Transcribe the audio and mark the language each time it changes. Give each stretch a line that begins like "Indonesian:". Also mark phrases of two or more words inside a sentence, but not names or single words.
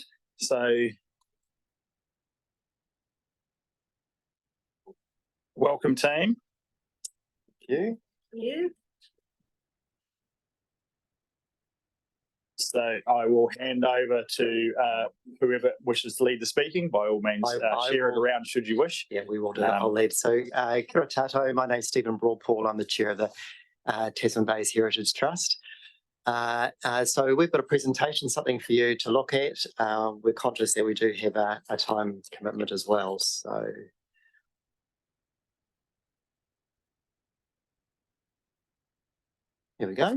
English: So welcome, team. Thank you. So I will hand over to whoever wishes to lead the speaking. By all means, I share it will. around should you wish. Yeah, we will do that. I'll lead. So,
Māori: kia ora tātou.
English: My name's Stephen Broadpaul. I'm the chair of the Tasman Bays Heritage Trust. So we've got a presentation, something for you to look at. We're conscious that we do have a time commitment as well. So here we go.